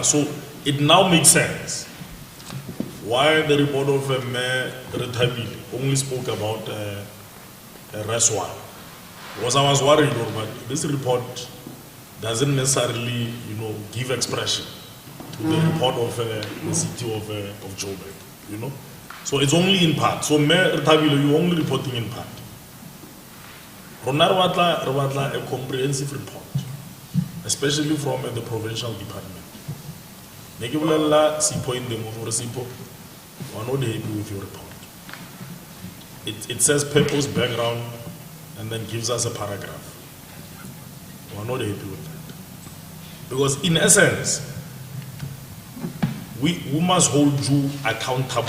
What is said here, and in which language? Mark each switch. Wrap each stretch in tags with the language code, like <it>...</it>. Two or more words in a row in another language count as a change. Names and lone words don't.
<en>So it now makes sense why the report of Mayor Rethabile only spoke about RES 1. Because I was worried, but this report doesn't necessarily, give expression to the report of the city of Joburg, So it's only in part. So Mayor Rethabile, you're only reporting in part.</en> <st>Rona re batla</st> <en>a comprehensive report, especially from the provincial department.</en> <st>Ne ke bolella</st> <en>Sipho in the movie, Sipho, we're not happy with your report. It says purpose, background, and then gives us a paragraph. We're not happy with that. Because in essence, we must hold you accountable.</en>